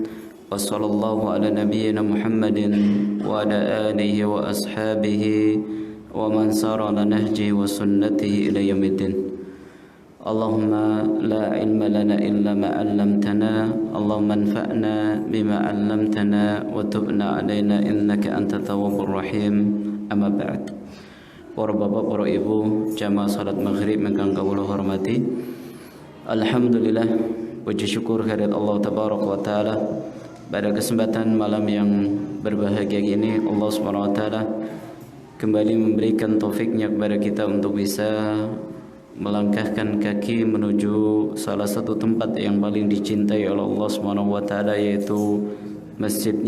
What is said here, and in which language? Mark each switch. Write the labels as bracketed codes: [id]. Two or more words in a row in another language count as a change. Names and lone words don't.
[ar] وصلى الله على نبينا محمد وعلى آله وأصحابه ومن سار على نهجه وسنته إلى يوم الدين. اللهم لا علم لنا إلا ما علمتنا. اللهم انفعنا بما علمتنا وتب علينا إنك أنت التواب الرحيم. أما بعد. [jv] Para bapak, para ibu, jamaah salat maghrib ingkang kawula hormati. [id] Alhamdulillah, puji syukur kehadirat [ar] الله تبارك وتعالى. [id] Pada kesempatan malam yang berbahagia ini, [ar] الله سبحانه وتعالى [id] kembali memberikan taufiknya kepada kita untuk bisa melangkahkan kaki menuju salah satu tempat yang paling dicintai oleh [ar] الله سبحانه وتعالى, [id] yaitu masjidnya.